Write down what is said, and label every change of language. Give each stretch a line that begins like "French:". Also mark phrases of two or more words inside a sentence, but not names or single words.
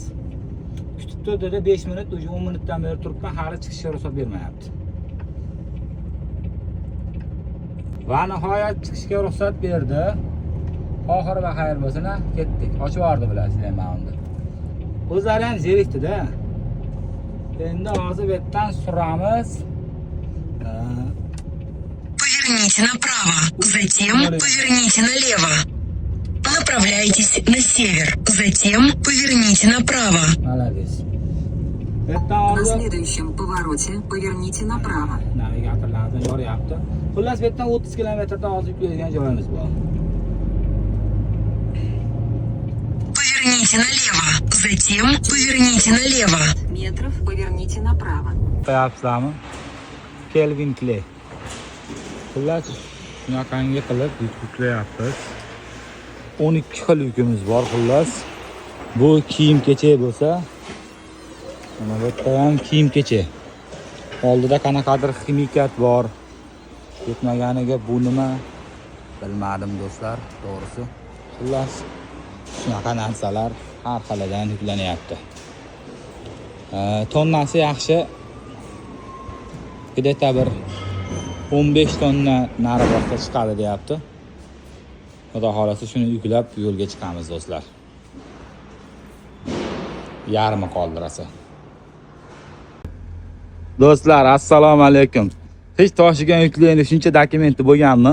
Uzbek: Kutib turdi 5 minut, 10 minutdan beri turibman, hali chiqishga ruxsat bermayapti. Va nihoyat chiqishga ruxsat berdi. Oxiri va xayr bo'lsin, ketdik. Ochib yubordi bilasizlar mana unda. O'zlari ham zerikdi-da. Endi hozir bu yerdan suramiz.
Russian: Поверните направо, затем поверните налево. Направляйтесь на север, затем поверните направо. Молодец. На следующем повороте поверните направо.
Uzbek: Navigatorlardan yoryapti. Xullas bu yerdan 30 kilometrda hozir yuklaydigan joyimiz bor.
Russian: Поверните налево, затем поверните налево. Метров поверните направо.
Uzbek: Qo'yapsizlarmi? Kelvin Clay. Xullas shunaqangi qilib yuklayapmiz. 12 xil yukimiz bor xullas. Bu kiyim-kechak bo'lsa, mana bu yerda ham kiyim-kechak. Oldida qanaqadir ximikat bor. Yetmaganiga bu nima bilmadim do'stlar, to'g'risi. Xullas shunaqa narsalar har xilidan yuklanyapti. Tonnasi yaxshi. Где-то bir 15 tonna nariroqqa chiqadi deyapti. Xudo xolasa shuni yuklab yo'lga chiqamiz do'stlar. Yarmi qoldirasa. Do'stlar, assalomu alaykum. Hech Toshkentga yuklayni shuncha dokumenti bo'lganmi?